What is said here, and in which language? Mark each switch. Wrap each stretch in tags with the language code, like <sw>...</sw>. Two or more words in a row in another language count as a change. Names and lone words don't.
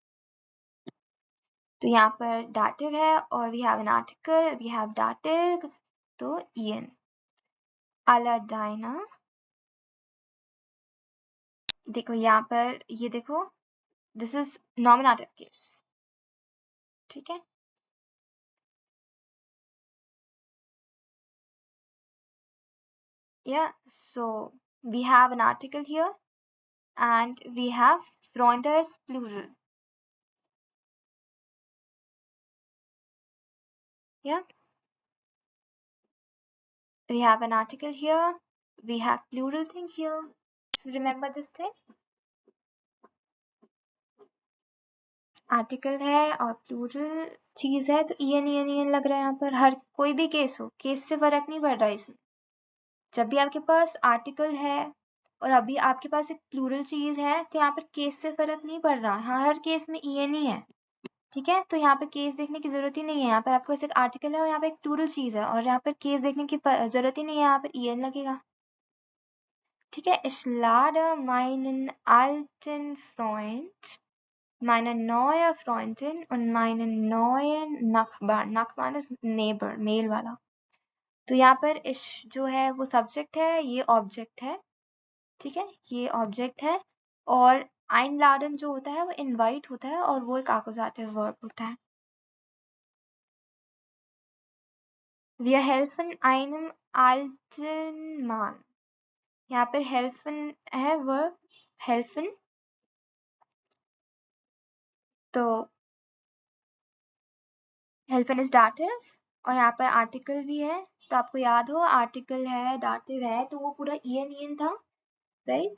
<hi>तो यहाँ पर दाटिव है और</hi> <en>we have an article, we have</en> <hi>दाटिव, तो en. अलाडाइना, देखो यहाँ पर ये देखो,</hi> <en>this is nominative case,</en> <hi>ठीक है.</hi> <en>Yeah, so we have an article here and we have Freunde is plural. Yeah, we have an article here, we have plural thing here. So remember this thing.</en> <hi>आर्टिकल है और प्लूरल चीज है तो en लग रहा है यहाँ पर. हर कोई भी केस हो, केस से फर्क नहीं पड़ रहा इसमें. जब भी आपके पास आर्टिकल है और अभी आपके पास एक प्लूरल चीज है तो यहाँ पर केस से फर्क नहीं पड़ रहा. हाँ, हर केस में en ही है, ठीक है. तो यहाँ पर केस देखने की जरूरत ही नहीं है. यहाँ पर आपके पास एक आर्टिकल है और यहाँ पर एक प्लूरल चीज है और यहाँ पर केस देखने की जरूरत ही नहीं है, यहाँ पर en लगेगा, ठीक है.</hi> <de>Ich lade meinen alten Freund, meine neue Freundin und meinen neuen Nachbarn.</de> <en>Nachbarn is neighbor,</en> <hi>मेल वाला. तो यहाँ पर इश जो है वो सब्जेक्ट है, ये ऑब्जेक्ट है, ठीक है, ये ऑब्जेक्ट है. और einladen जो होता है वो इनवाइट होता है और वो एक</hi> <en>accusative verb</en> <hi>होता है.</hi> <de>Wir helfen einem alten Mann.</de> <hi>यहाँ पर helfen है verb, helfen. तो</hi> <en>helfen is dative</en> <hi>और यहाँ पर आर्टिकल भी है, तो आपको याद हो आर्टिकल है, दाटिव है, तो वो पूरा en था, राइट?</hi>